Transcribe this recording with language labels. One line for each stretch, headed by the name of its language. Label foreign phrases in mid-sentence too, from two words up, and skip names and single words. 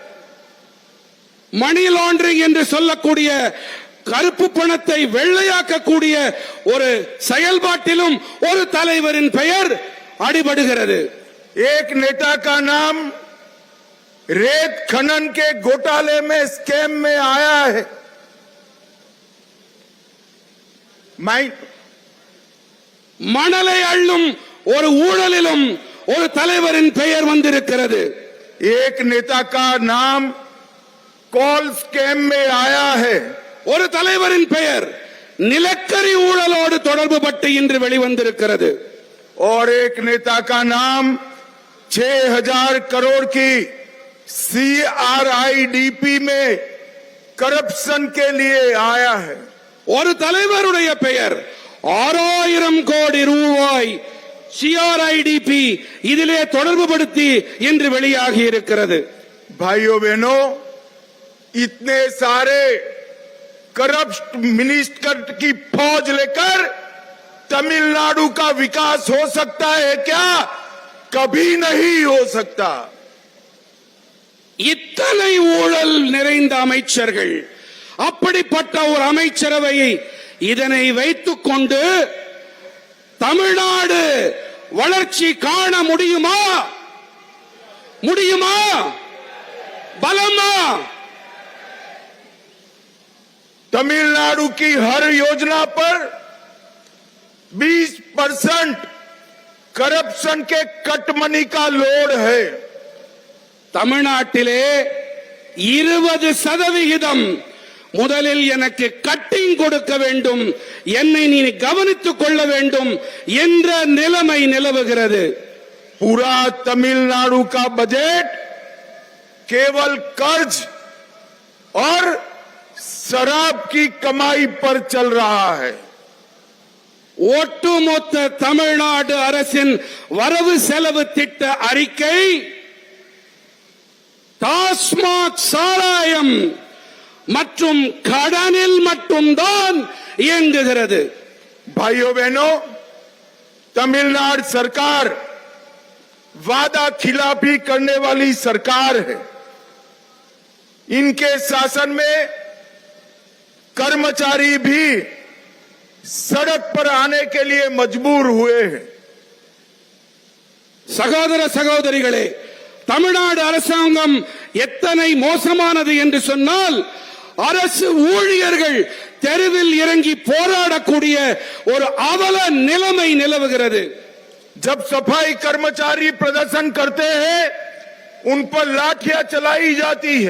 English: money laundering
Tamil: என்று சொல்லக்கூடிய கருப்பு பணத்தை வெள்ளையாக்கக்கூடிய ஒரு செயல்பாட்டிலும் ஒரு தலைவரின் பெயர் அடிபடுகிறது।
Hindi: एक नेता का नाम रेत खनन के घोटाले में स्कैम में आया है।
Tamil: மணலை அள்ளும் ஒரு ஊழலிலும் ஒரு தலைவரின் பெயர் வந்திருக்கிறது।
Hindi: एक नेता का नाम
English: coal scam
Hindi: में आया है।
Tamil: ஒரு தலைவரின் பெயர் நிலக்கரி ஊழலோடு தொடர்பு பட்டு இன்று வெளிவந்திருக்கிறது।
Hindi: और एक नेता का नाम 6000 करोड़ की CRIDP में करप्शन के लिए आया है।
Tamil: ஒரு தலைவருடைய பெயர் 6000 கோடி ரூபாய் CRIDP இதிலே தொடர்புபடுத்தி இன்று வெளியாகி இருக்கிறது।
Hindi: भाइयों बहनों, इतने सारे
English: corrupt minister
Hindi: की फौज लेकर तमिलनाडु का विकास हो सकता है क्या? कभी नहीं हो सकता।
Tamil: இத்தனை ஊழல் நிறைந்த அமைச்சர்கள், அப்படிப்பட்ட ஒரு அமைச்சரவையை இதனை வைத்துக் கொண்டு தமிழ்நாடு வளர்ச்சி காண முடியுமா? முடியுமா? பலமா?
Hindi: तमिलनाडु की हर योजना पर 20% करप्शन के
English: cut money
Hindi: का लोड है।
Tamil: தமிழ்நாட்டிலே 20% முதலில் எனக்கு கட்டிங் கொடுக்க வேண்டும், என்னை நீ கவனித்துக் கொள்ள வேண்டும் என்ற நிலைமை நிலவுகிறது।
Hindi: पूरा तमिलनाडु का बजट केवल कर्ज और शराब की कमाई पर चल रहा है।
Tamil: ஒட்டுமொத்த தமிழ்நாடு அரசின் வரவு செலவு திட்ட அறிக்கை டாஸ்மாக் சாராயம் மற்றும் கடனில் மட்டும்தான் இயங்குகிறது।
Hindi: भाइयों बहनों, तमिलनाडु सरकार वादा खिलाफी करने वाली सरकार है। इनके शासन में कर्मचारी भी सड़क पर आने के लिए मजबूर हुए हैं।
Tamil: சகோதர சகோதரிகளே, தமிழ்நாடு அரசாங்கம் எத்தனை மோசமானது என்று சொன்னால், அரசு ஊழியர்கள் தெருவில் இறங்கி போராடக்கூடிய ஒரு அவல நிலைமை நிலவுகிறது।
Hindi: जब सफाई कर्मचारी प्रदर्शन करते हैं, उन पर लाठियां चलाई जाती है।